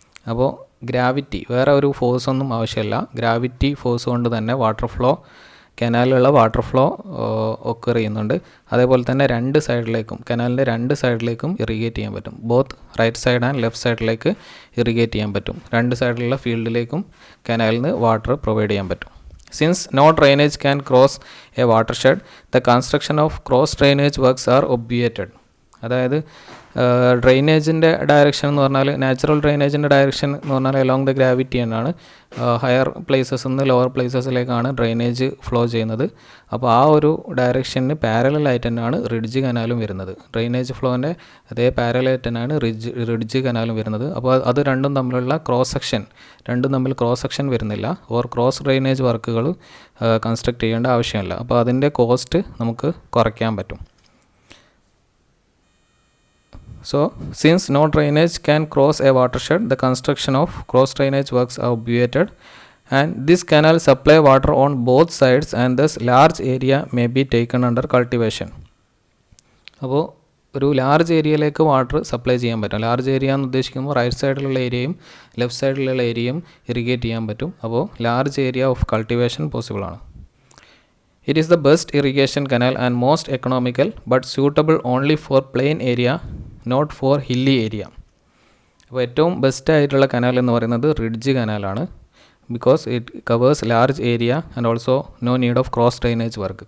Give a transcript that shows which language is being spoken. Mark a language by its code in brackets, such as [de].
[ml] അപ്പോൾ ഗ്രാവിറ്റി വേറെ ഒരു ഫോഴ്സ് ഒന്നും ആവശ്യമില്ല, ഗ്രാവിറ്റി ഫോഴ്സ് കൊണ്ട് തന്നെ water flow കനാലിലുള്ള water flow occur ചെയ്യുന്നുണ്ട്. അതേപോലെ തന്നെ രണ്ട് സൈഡിലേക്കും കനാലിൻ്റെ രണ്ട് സൈഡിലേക്കും ഇറിഗേറ്റ് ചെയ്യാൻ പറ്റും. Both right side and left സൈഡിലേക്ക് ഇറിഗേറ്റ് ചെയ്യാൻ പറ്റും. രണ്ട് സൈഡിലുള്ള ഫീൽഡിലേക്കും കനാലിൽ നിന്ന് വാട്ടർ പ്രൊവൈഡ് ചെയ്യാൻ പറ്റും. [en] Since no drainage can cross a watershed, the construction of cross drainage works are obviated. [ml] അതായത് ഡ്രെയിനേജിൻ്റെ ഡയറക്ഷൻ എന്ന് പറഞ്ഞാൽ നാച്ചുറൽ ഡ്രെയിനേജിൻ്റെ ഡയറക്ഷൻ എന്ന് പറഞ്ഞാൽ അലോങ് ദ ഗ്രാവിറ്റി എന്നാണ്. ഹയർ പ്ലേസസിൽ നിന്ന് ലോവർ പ്ലേസസിലേക്കാണ് ഡ്രെയിനേജ് ഫ്ലോ ചെയ്യുന്നത്. അപ്പോൾ ആ ഒരു ഡയറക്ഷന് പാരലായിട്ട് തന്നെയാണ് റിഡ്ജ് കനാലും വരുന്നത്. ഡ്രെയിനേജ് ഫ്ലോൻ്റെ അതേ പാരലായിട്ട് തന്നെയാണ് റിഡ്ജ് കനാലും വരുന്നത്. അപ്പോൾ അത് രണ്ടും തമ്മിലുള്ള രണ്ടും തമ്മിൽ ക്രോസ് സെക്ഷൻ വരുന്നില്ല. ഓർ ക്രോസ് ഡ്രെയിനേജ് വർക്കുകൾ കൺസ്ട്രക്ട് ചെയ്യേണ്ട ആവശ്യമില്ല. അപ്പോൾ അതിൻ്റെ കോസ്റ്റ് നമുക്ക് കുറയ്ക്കാൻ പറ്റും. [en] So, since no drainage can cross a watershed, the construction of cross drainage works are obviated, and this canal supply water on both sides and thus large area may be taken under cultivation. [ml] അപ്പോൾ ഒരു large ഏരിയയിലേക്ക് water supply ചെയ്യാൻ പറ്റും. Large area എന്ന് ഉദ്ദേശിക്കുമ്പോൾ right സൈഡിലുള്ള ഏരിയയും left സൈഡിലുള്ള ഏരിയയും ഇറിഗേറ്റ് ചെയ്യാൻ പറ്റും. അപ്പോൾ large area of cultivation possible ആണ്. [en] It is the best irrigation canal and most economical, but suitable only for plain area, not for hilly area. [ml] അപ്പോൾ ഏറ്റവും ബെസ്റ്റ് ആയിട്ടുള്ള കനാൽ എന്ന് പറയുന്നത് ridge കനാലാണ്. [en] Because it covers large area and also no need of cross drainage work.